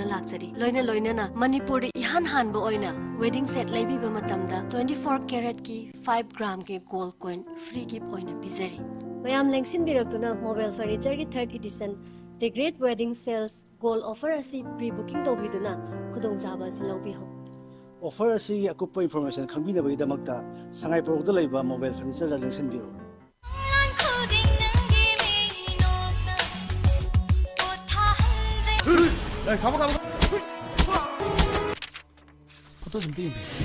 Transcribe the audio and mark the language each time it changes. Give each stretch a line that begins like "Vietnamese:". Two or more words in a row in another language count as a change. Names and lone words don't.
Manipuri: lakchari loina na Manipur de ihan hanba oina
English: wedding set
Manipuri: laibi ba matamda 24 karat ki 5 gram ke
English: gold coin free gift
Manipuri: oina bizari mayam lengsin biraktuna mobile furniture ki
English: 3rd edition the great wedding sales gold offer
Manipuri: asi
English: pre booking
Manipuri: to biduna khudong jaba salobi ho offer asi akupa information khambina bai damakta sangai product laiba
English: mobile furniture
Manipuri: la lengsin biro
Korean: 가봐. 포토 좀 띄면 돼.